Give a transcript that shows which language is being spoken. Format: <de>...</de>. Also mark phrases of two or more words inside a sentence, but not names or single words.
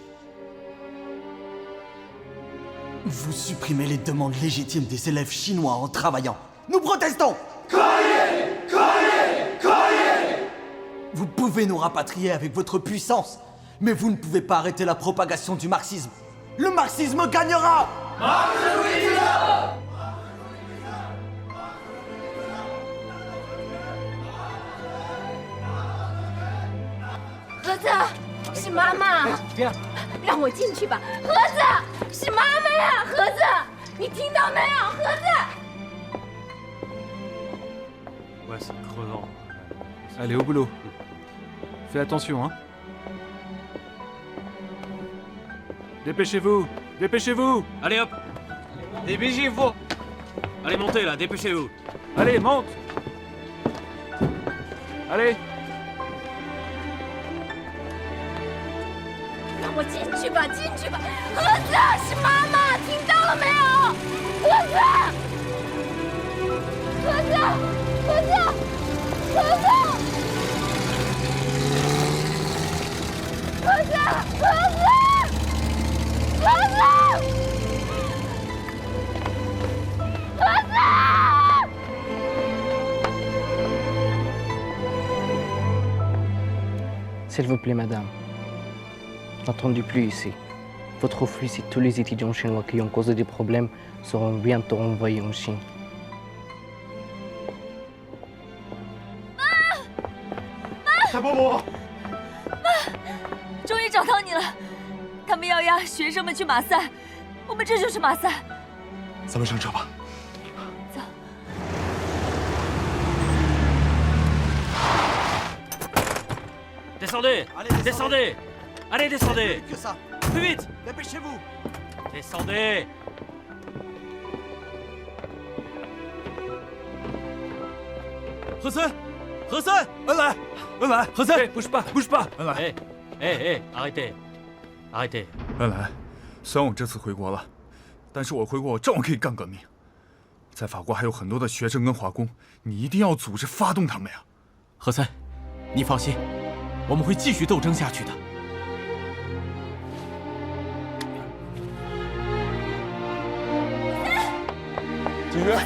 <fr>Vous supprimez les demandes légitimes des élèves chinois en travaillant. Nous protestons! Vous pouvez nous rapatrier avec votre puissance, mais vous ne pouvez pas arrêter la propagation du marxisme. Le marxisme gagnera! Marxisme!</fr> <zh>盒子，是妈妈。让我进去吧。盒子，是妈妈呀！盒子，你听到没有？盒子。</zh> <fr>Ouais, c'est crevant. Allez, au boulot. Fais attention, hein. Dépêchez-vous! Dépêchez-vous! Allez hop! Dépêchez-vous! Allez, montez là, dépêchez-vous! Allez, monte! Allez!</fr> <zh>让我进去吧，进去吧。盒子，是妈妈，听到了没有？盒子，盒子，盒子，盒子，盒子，盒子，盒子，盒子。</zh> <fr>S'il vous plaît, madame. N'attendez plus ici. Votre fils et tous les étudiants chinois qui ont causé des problèmes seront bientôt envoyés en Chine.</fr> <zh>蔡伯母，妈，终于找到你了。他们要押学生们去马赛，我们这就是马赛。咱们上车吧。</zh> <fr>Descendez! Descendez! Allez, descendez! Que ça. Plus vite! Dépêchez-vous! Descendez! Hassan!</fr> <zh>恩来</zh> <fr>Hassan! bouge pas！ 恩来， arrêtez! Arrêtez!</fr> <zh>恩来，虽然我这次回国了，但是我回国我照样可以干革命。在法国还有很多的学生跟华工，你一定要组织发动他们呀！何森，你放心。我们会继续斗争下去的。景约，</zh>